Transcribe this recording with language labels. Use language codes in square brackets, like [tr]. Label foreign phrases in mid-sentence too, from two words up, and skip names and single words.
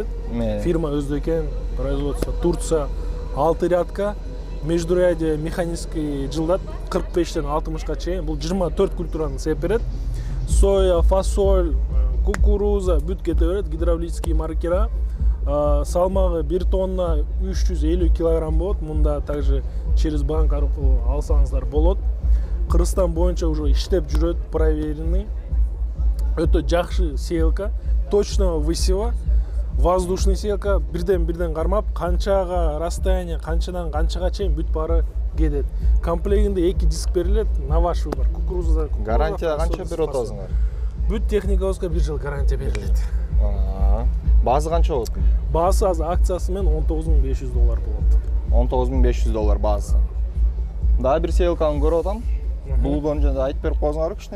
[ky] Фирма өздөкен, [ru] производство Турция, 6 рядка, междурядье механический [ky] жылдат 45-тен 60-ка чейин. Бул 24 культураны сеп берет. Соя, фасоль, кукуруза бүт кете берет, [ru] гидравлический маркера. [ky] Салмагы 1 тонна 350 килограмм болот. Мында [ru] также через банк [ky] аркылуу алсаңыздар болот. Кыргызстан боюнча уже иштеп жүрөт, проверенный. Өтө жакшы сеялка, [ru] точно высева, воздушный сеялка, [ky] бирден кармап, канчага расстояние, канчадан канчага чейин бүт баары кетет. Комплегинде 2 диск берилет, [ru] на ваш выбор. Кукуруза. [ky] Гарантия канча берип атасыңар? Бүт техникабызга 1 жыл гарантия берилет. Баасы канча болот? Баасы азыр акциясы менен $19.500 болот. $19.500 баасы. Дагы бир сеялканы көрүп атам. Бул боюнча айтып берип коюңар кичине.